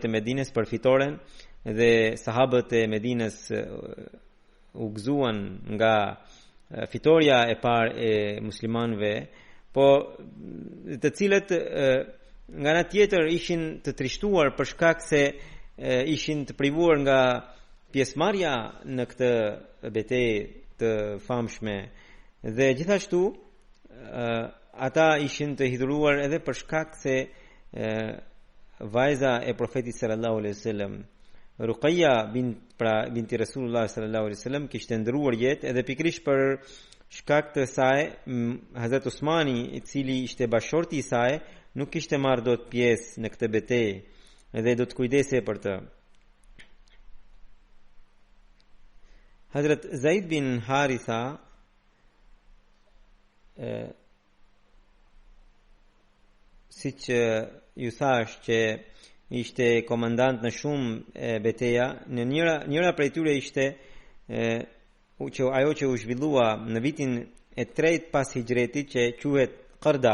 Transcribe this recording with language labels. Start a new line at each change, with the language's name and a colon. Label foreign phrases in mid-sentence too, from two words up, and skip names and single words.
Albanian: e Medinës për fitoren dhe sahabët e Medinës u gëzuan nga fitoria e parë e muslimanëve, po të cilët nga ana tjetër ishin të trishtuar për shkak se ishin të privuar nga pjesëmarrja në këtë betejë të famshme dhe gjithashtu ata ishin të hidhuruar edhe për shkak se vajza e profetit
Arabic: صلى الله عليه وسلم
Albanian: Ruqayya binti Rasulullah
Arabic: صلى الله عليه وسلم
Albanian: kishte ndëruar jetë edhe pikërisht për shkak të saj Hazrat Usmani, i cili ishte bashorti i saj, nuk kishte marrë dot pjesë në këtë betejë dhe do të kujdesej për të. Hazrat Zaid bin Haritha siç ju thash që ishte komandant në shumë beteja, në njëra prej tyre ishte që ajo që u zhvillua në vitin e tretë pas hijretit që quhet Qarda.